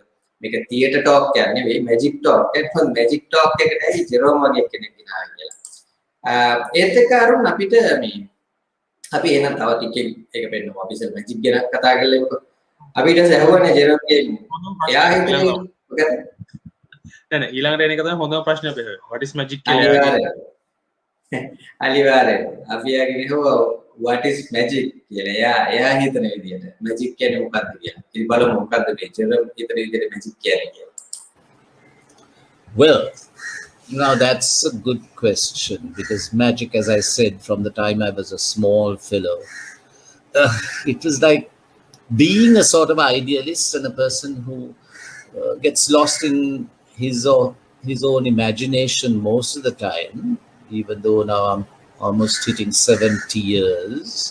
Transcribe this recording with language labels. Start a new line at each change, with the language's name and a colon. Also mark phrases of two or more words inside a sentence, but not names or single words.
Sinhala: මේක
English: theater talk
Sinhala: කියන්නේ නෙවෙයි
English: magic talk.
Sinhala: ඒකත්
English: magic talk
Sinhala: එකට ඇයි ජෙරම් වගේ කෙනෙක් ගෙනාවා කියලා. ඒත් එක්ක අරුන් අපිට මේ අපි එහෙනම් තව ටිකකින් ඒක පෙන්නමු. අපි ඉතින් මැජික් ගැන කතා කරලා අපිට ඇහුවනේ ජෙරම්ගේ එයා හිතන්නේ මොකද? නෑ ඊළඟට එන එක තමයි හොඳම ප්‍රශ්නේ අපේ.
English: what is magic කියලා.
Sinhala: අනිවාර්යෙන්. අපි යාගෙන හොව
English: what is magic
Sinhala: කියලා. එයා හිතන විදියට මැජික් කියන්නේ මොකක්ද කියලා. ඉතින් බලමු මොකක්ද මේ ජෙරම් හිතන විදියට මැජික් කියන්නේ කියලා.
English: Well, now that's a good question because magic, as I said, from the time I was a small fellow, it was like being a sort of idealist and a person who gets lost in his own imagination most of the time, even though now I'm almost hitting 70 years.